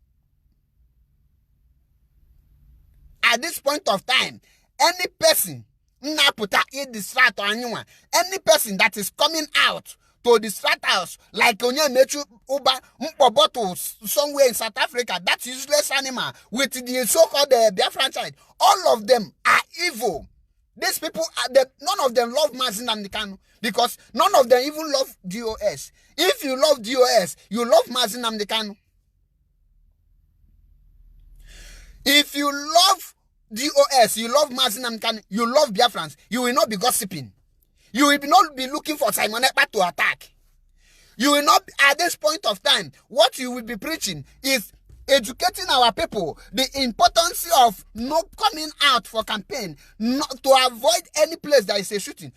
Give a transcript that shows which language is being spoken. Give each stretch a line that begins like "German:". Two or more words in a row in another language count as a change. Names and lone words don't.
English: At this point of time, any person, any person that is coming out to distract us, like Onyemaechi somewhere in South Africa, that useless animal with the so-called Biafran child, all of them are evil. These people, none of them love MAZI NNAMDI KANU because none of them even love DOS. If you love DOS, you love MAZI NNAMDI KANU. If you love DOS, you love MAZI NNAMDI, you love Biafrans, you will not be gossiping. You will not be looking for Simon Ekpa to attack. You will not, at this point of time, what you will be preaching is educating our people the importance of not coming out for campaign, not to avoid any place that is a shooting.